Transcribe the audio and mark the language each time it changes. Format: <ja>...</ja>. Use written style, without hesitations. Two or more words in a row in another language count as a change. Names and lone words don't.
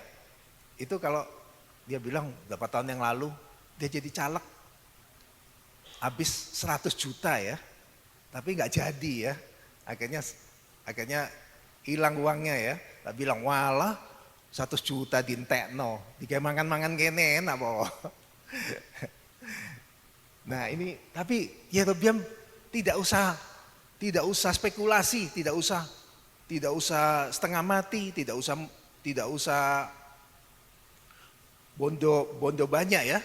<id>Itu kalau dia bilang berapa tahun yang lalu dia jadi caleg habis 100 juta ya, tapi nggak jadi ya, akhirnya hilang uangnya ya. Dia bilang</id> <jv>walah 100 juta dintekno, dikayak mangan kene enak po.</jv> <id>Nah ini tapi Yerobeam tidak usah spekulasi, tidak usah setengah mati, tidak usah bondo banyak ya.</id>